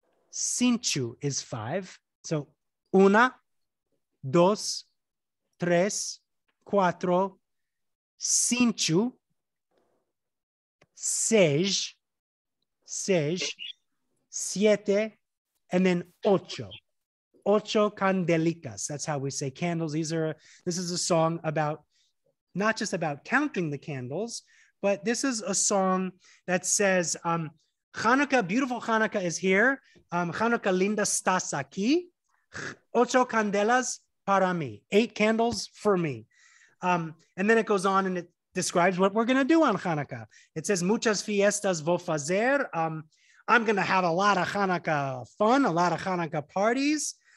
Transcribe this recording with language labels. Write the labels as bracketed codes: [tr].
[lad] Cinco is 5. So una, dos, tres, cuatro, cinco, seis, siete, and then ocho. Ocho candelicas. [en] That's how we say candles. This is a song about, not just about counting the candles, but this is a song that says, Hanukkah, beautiful Hanukkah is here. [lad] Hanukkah linda estás aquí. Ocho candelas para mí. [en] 8 candles for me. And then it goes on and it describes what we're going to do on Hanukkah. It says, [lad] muchas fiestas vou fazer. [en] I'm going to have a lot of Hanukkah fun, a lot of Hanukkah parties.